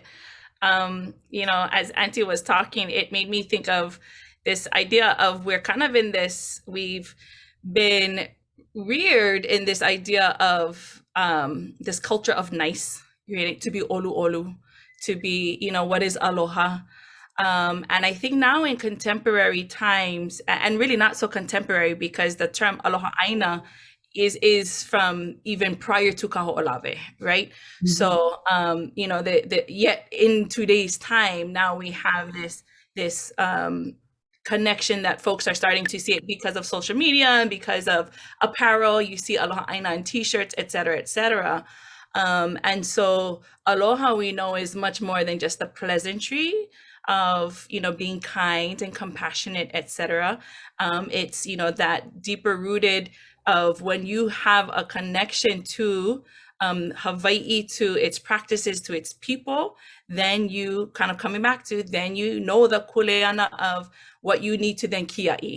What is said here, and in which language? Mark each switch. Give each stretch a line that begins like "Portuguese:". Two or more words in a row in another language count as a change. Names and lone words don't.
English: As Auntie was talking, it made me think of this idea of we're kind of in this, we've been reared in this idea of this culture of nice, right? To be
Hawaiian: olu olu,
English: to be, what is aloha. And I think now in contemporary times, and really not so contemporary because the term
Hawaiian: aloha aina
English: is from even prior to kaho'olawe, right? Mm-hmm. So, yet in today's time, now we have this connection that folks are starting to see it because of social media and because of apparel. You see
Hawaiian: aloha aina
English: in t-shirts, et cetera, et cetera. And so aloha, we know, is much more than just the pleasantry of, being kind and compassionate, et cetera. It's, that deeper rooted of when you have a connection to Hawaii to its practices, to its people, then you kind of coming back to, then you know the
Hawaiian: kuleana
English: of what you need to then Kiaʻi.